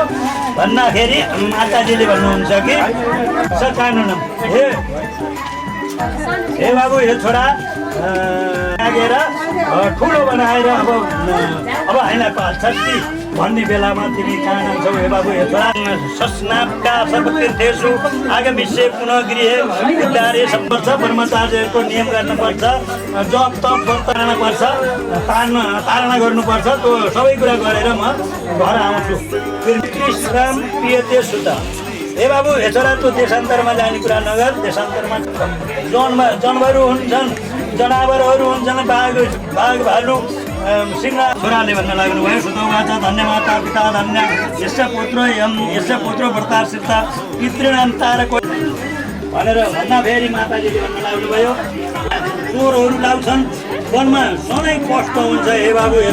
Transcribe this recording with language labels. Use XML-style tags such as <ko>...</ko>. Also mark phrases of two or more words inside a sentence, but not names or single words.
<ne>भन्दाखेरि माताजीले भन्नुहुन्छ कि सकानुनम हे बाबु हे छोरा लागेर ठुलो बनाएर अब हामीलाई पाल्छस् कि भन्ने बेलामा तिमी कहाँ जान्छौ हे बाबु हे छोरा।</ne> <sa>सस्नापका सर्वतीर्थेषु आगमिष्ये पुनः गृहे</sa> <ne>उद्धारे सम्पर्छ, ब्रह्मचार्यहरूको नियम गर्नुपर्छ, जप तप गर्नुपर्छ, तारणा गर्नुपर्छ, त्यो सबै कुरा गरेर म घर आउँछु।</ne> <sa>कृष्ण प्रियते सुत</sa> <ne>हे बाबु हे छोरा, त्यो देशान्तरमा जाने कुरा नगर। देशान्तरमा जनावरहरू हुन्छन्, बाघ भालु सिंह। छोराले भन्न लाग्नुभयो</ne> <sa>सुतौवाच धन्य माता पिता धन्य यस्य पुत्र व्रताश्रित पितॄणां तारको</sa> <ne>भनेर भन्दा फेरि माताजीले भन्न लाग्नुभयो चोरहरू लाउँछन् वनमा सधैँ कष्ट हुन्छ हे बाबु</ne>